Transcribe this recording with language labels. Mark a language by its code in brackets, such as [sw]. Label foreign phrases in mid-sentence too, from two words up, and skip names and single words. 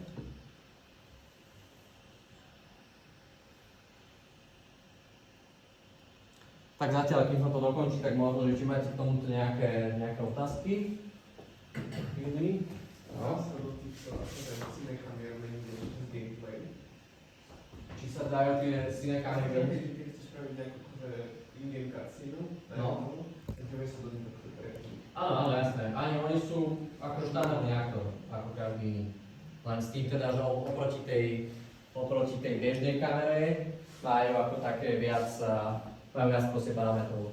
[sk] Tak zatiaľ, keď sa to dokončí, tak možno, že či máte k tomuto nejaké otázky. No. Či sa dajú tie cinekamery meniť? Keď chceš spraviť nejakú [en] in-game cutscene, [sk] tak vieš sa do nich Áno, jasné. Ani oni sú ako štandardný aktor, ako každý iný. Len s tým teda, že oproti tej bežnej kamere majú ako také viac proste parametrov.